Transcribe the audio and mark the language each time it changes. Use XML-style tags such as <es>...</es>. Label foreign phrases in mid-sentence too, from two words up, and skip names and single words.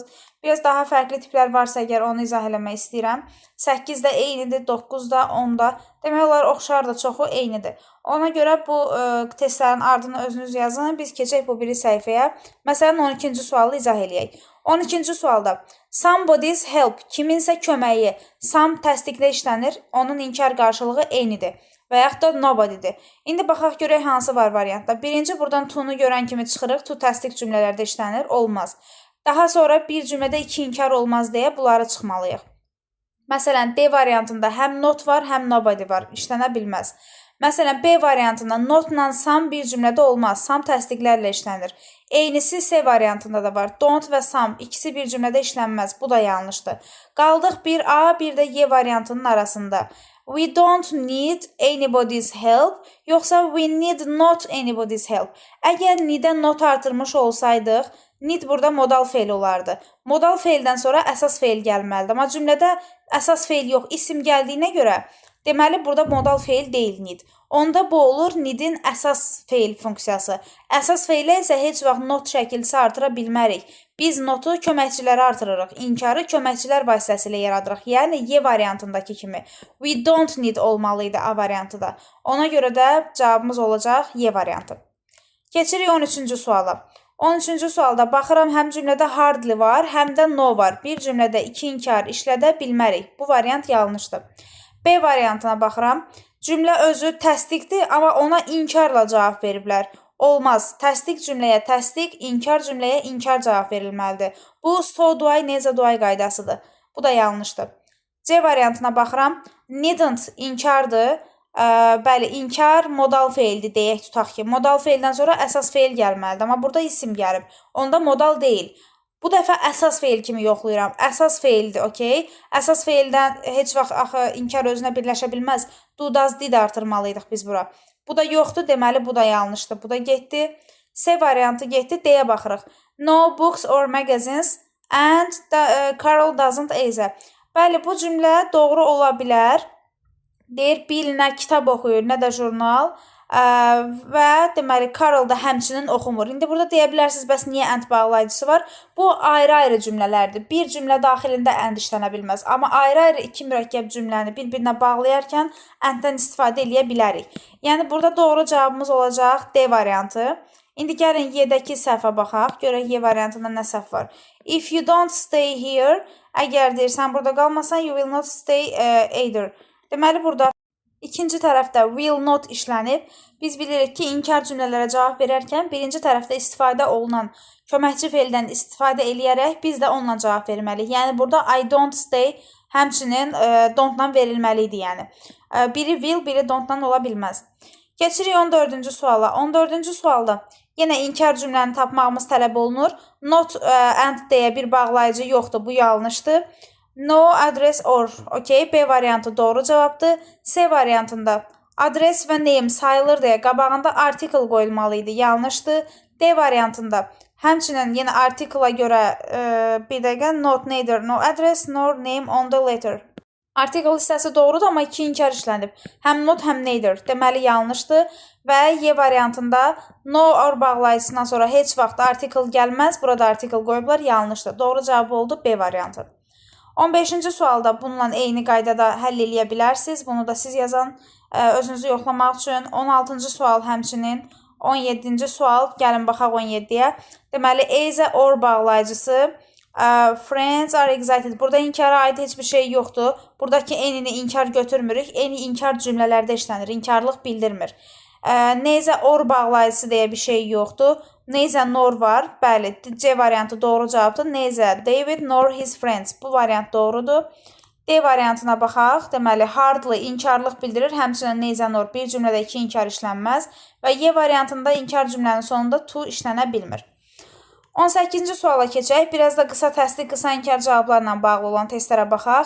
<az>Biraz daha fərqli tiplər varsa əgər onu izah eləmək istəyirəm. 8-də eynidir, 9-da, 10-da. Demək olar oxşar da çoxu eynidir. Ona görə bu testlərin ardını özünüz yazın. Biz keçək bu biri səhifəyə. Məsələn, 12-ci sualı izah eləyək. 12-ci sualda</az> <en>somebody's help,</en> <az>kiminsə köməyi, some təsdiqlə işlənir, onun inkar qarşılığı eynidir və yaxud da nobody'dir. İndi baxaq görək hansı var variantda. Birinci buradan to-nu görən kimi çıxırıq, to təsdiq cümlələrdə işlənir, olmaz. Daha sonra bir cümlədə iki inkar olmaz deyə bunları çıxmalıyıq. Məsələn, D variantında həm not var, həm nobody var, işlənə bilməz. Məsələn, B variantında notla some bir cümlədə olmaz, some təsdiqlərlə işlənir. Eynisi C variantında da var. Don't və some ikisi bir cümlədə işlənməz. Bu da yanlışdır. Qaldıq bir A, bir də Y variantının arasında.</az> <en>We don't need anybody's help, yoxsa we need not anybody's help.</en> <az>Əgər need-ə not artırmış olsaydıq, need burada modal feil olardı. Modal feildən sonra əsas feil gəlməlidir. Amma cümlədə əsas feil yox, isim gəldiyinə görə deməli burada modal feil deyil need. Onda bu olur need-in əsas feil funksiyası. Əsas feilə isə heç vaxt not şəkilsi artıra bilmərik. Biz notu köməkçilərə artırırıq. İnkarı köməkçilər vasitəsilə yaradırıq. Yəni Y variantındakı kimi.</az> <en>We don't need</en> <az>olmalıydı A variantı da. Ona görə də cavabımız olacaq Y variantı. Keçirik 13-cü suala. 13-cü sualda baxıram həm cümlədə hardly var, həm də no var. Bir cümlədə iki inkar işlədə bilmərik. Bu variant yanlışdır. B variantına baxıram. Cümlə özü təsdiqdir, amma ona inkarla cavab veriblər. Olmaz. Təsdiq cümləyə təsdiq, inkar cümləyə inkar cavab verilməlidir. Bu</az> <en>so do I,</en> <az>necə</az> <en>do I</en> <az>qaydasıdır. Bu da yanlışdır. C variantına baxıram. Needn't inkardır. Bəli, inkar modal feildir deyək tutaq ki. Modal feildən sonra əsas feil gəlməlidir. Amma burada isim gəlib. Onda modal deyil. Bu dəfə əsas feil kimi yoxlayıram. Əsas feildir, okey. Əsas feildən heç vaxt axı inkar özünə birləşə bilməz.</az> <en>Do, does, did</en> <az>artırmalıydıq biz bura. Bu da yoxdur, deməli bu da yanlışdır. Bu da getdi. C variantı getdi, D-yə baxırıq.</az> <en>No books or magazines and Carol doesn't either.</en> <az>Bəli, bu cümlə doğru ola bilər. Deyir, Bill nə kitab oxuyur, nə də jurnal. Və deməli Carol da həmçinin oxumur. İndi burada deyə bilərsiniz, bəs niyə and bağlayıcısı var? Bu ayrı-ayrı cümlələrdir. Bir cümlə daxilində and işlənə bilməz. Amma ayrı-ayrı iki mürəkkəb cümləni bir-birinə bağlayarkən and-dən istifadə edə bilərik. Yəni burada doğru cavabımız olacaq D variantı. İndi gəlin Y-dəki səhvə baxaq. Görək Y variantında nə səhv var.</az> <en>If you don't stay here,</en> <az>əgər deyirsən burada qalmasan,</az> <en>you will not stay either.</en> <az>Deməli burada İkinci tərəfdə</az> <en>will not</en> <az>işlənib. Biz bilirik ki, inkar cümlələrə cavab verərkən birinci tərəfdə istifadə olunan köməkçi feildən istifadə eləyərək biz də onunla cavab verməliyik. Yəni burada</az> <en>I don't stay</en> <az>həmçinin don't-dan verilməli idi. Yəni. Biri will, biri don't-dan ola bilməz. Keçirik 14-cü suala. 14-cü sualda yenə inkar cümləni tapmağımız tələb olunur.</az> <en>Not and</en> <az>deyə bir bağlayıcı yoxdur, bu yanlışdır.</az> <en>No address or,</en> <az>okey, B variantı doğru cavabdır. C variantında adres və name sayılır deyə qabağında article qoyulmalıydı, yanlışdır. D variantında həmçinin yenə article-a görə bir dəqiqə</az> <en>not neither no address nor name on the letter.</en> <az>Article hissəsi doğrudur, amma iki inkar işlənib. Həm not, həm neither. Deməli yanlışdır. Və Y variantında</az> <en>no or</en> <az>bağlayıcısından sonra heç vaxt article gəlməz. Burada article qoyublar, yanlışdır. Doğru cavab oldu B variantı. 15-ci sualda bununla eyni qaydada həll eləyə bilərsiniz. Bunu da siz yazan özünüzü yoxlamaq üçün. 16-cı sual həmçinin. 17-ci sual, gəlin baxaq 17-yə. Deməli,</az> <en>is or bağlayıcısı. Friends are excited.</en> <az>Burada inkara aid heç bir şey yoxdur. Buradakı enini inkar götürmürük. Eni inkar cümlələrdə işlənir. İnkarlıq bildirmir.</az> <en>Neyzə or</en> <az>bağlayıcısı deyə bir şey yoxdur.</az> <en>Neyzə nor</en> <az>var. Bəli, C variantı doğru cavabdır.</az> <en>Neyzə David nor his friends.</en> <az>Bu variant doğrudur. D variantına baxaq. Deməli, hardly inkarlıq bildirir. Həmçinin</az> <en>neyzə nor</en> <az>bir cümlədə iki inkar işlənməz. Və Y variantında inkar cümlənin sonunda to işlənə bilmir. 18-ci suala keçək. Biraz da qısa təsdiq, qısa inkar cavablarla bağlı olan testlərə baxaq.</az>